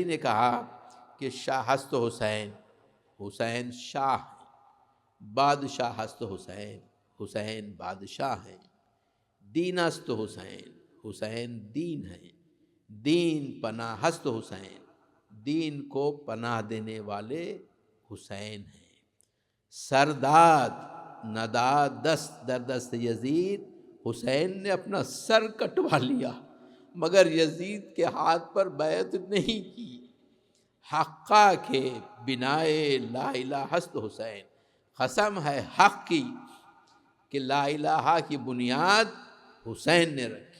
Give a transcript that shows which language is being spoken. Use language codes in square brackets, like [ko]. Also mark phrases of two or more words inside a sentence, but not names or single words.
[ur] نے کہا کہ [fa] شاہ ہست حسین، [ur] حسین شاہ ہیں، [fa] بادشاہ ہست حسین، [ur] حسین بادشاہ ہیں، [fa] دین است حسین، [ur] حسین دین ہیں، [fa] دین پناہ ہست حسین، [ur] دین کو پناہ دینے والے حسین ہیں، [fa] سرداد نداد دست در دست یزید، [ur] حسین نے اپنا سر کٹوا لیا مگر یزید کے ہاتھ پر بیعت نہیں کی۔ [fa] حقہ کے بنائے لا الہ ہست حسین، [ur] قسم ہے حق کی کہ لا الہ کی بنیاد حسین نے رکھی۔